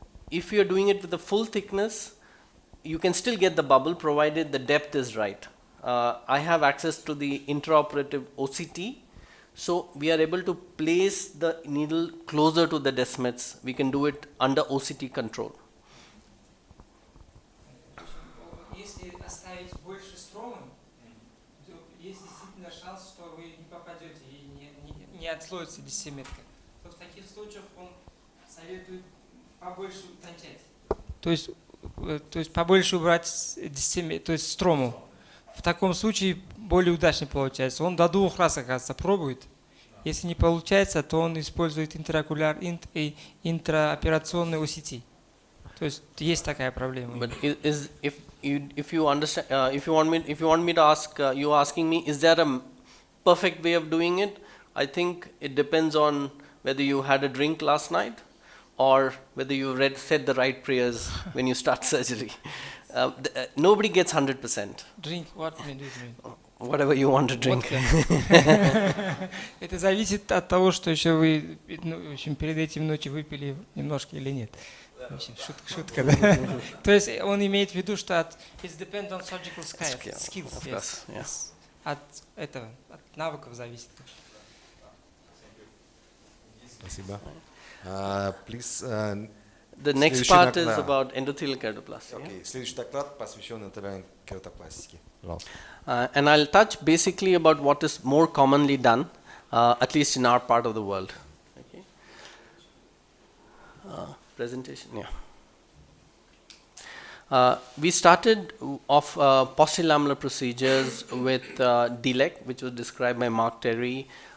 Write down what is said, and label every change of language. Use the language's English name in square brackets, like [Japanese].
[English] If you're doing it with the full thickness, you can still get the bubble provided the depth is right. I have access to the intraoperative OCT, so we are able to place the needle closer to the descemetes. We can do it under OCT control. [Russian] Если оставить больше стромы, то есть действительно шанс, что вы не попадете и не отслоится десиметка. То в таких случаях он советует побольше утончать. То есть побольше убрать то есть строму. В таком случае более удачно получается. Он до 2 раз, оказывается, пробует. Если не получается, то он использует интраоперационный OCT. То есть есть такая проблема. [English] But if you understand, if you want me to ask, you asking me, is there a perfect way of doing it? I think it depends on whether you had a drink last night or whether you said the right prayers when you start surgery. Nobody gets 100%. Drink what do you mean? Whatever you want to drink. [Russian] Это зависит от того, что еще вы, в общем, перед этим ночью выпили немножко или нет. Шутка, да? То есть он имеет в виду, что [English] it depends on surgical skills. Yes. [Russian] От этого, от навыков зависит. Спасибо. Please, [English] the next part is about endothelial keratoplasty. Okay. [Russian] Следующий доклад посвящен эндотелиальной кератопластике. [English] And I'll touch basically about what is more commonly done, at least in our part of the world. Okay. Presentation, yeah. We started off posterior lamellar procedures with DLEC, which was described by Mark Terry.